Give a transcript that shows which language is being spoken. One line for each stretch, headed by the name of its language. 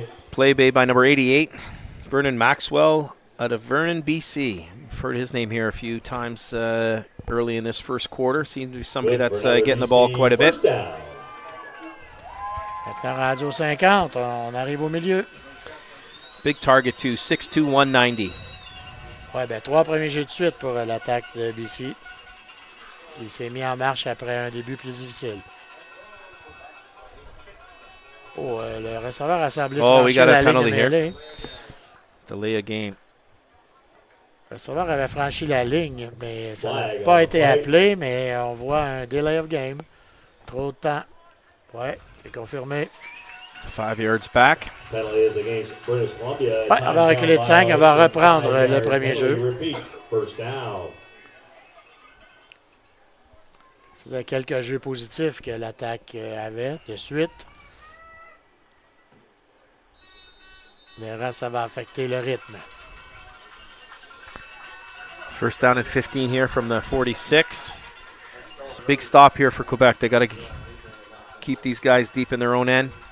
English: Play made by number 88, Vernon Maxwell out of Vernon, BC. I've heard his name here a few times early in this first quarter. Seems to be somebody that's getting the ball quite a bit.
French: Maintenant rendu au 50, on arrive au milieu.
English: Big target too, 6'2", 190.
French: Ouais, ben 3 premiers jeux de suite pour l'attaque de BC. Il s'est mis en marche après un début plus difficile. Oh, le receveur a semblé franchir la ligne de mêlée.
English: Delay a game.
French: Le receveur avait franchi la ligne, mais ça n'a pas été appelé, mais on voit un delay of game. Trop de temps Ouais, c'est confirmé.
English: 5 yards back. Penalty is against British Columbia.
French: Ouais, on va reculer de 5, on va reprendre le premier jeu.
English: Repeat, first down.
French: Il faisait quelques jeux positifs que l'attaque avait de suite. Mais reste, ça va affecter le rythme.
English: First down and 15 here from the 46. It's a big stop here for Quebec. They got to keep these guys deep in their own end.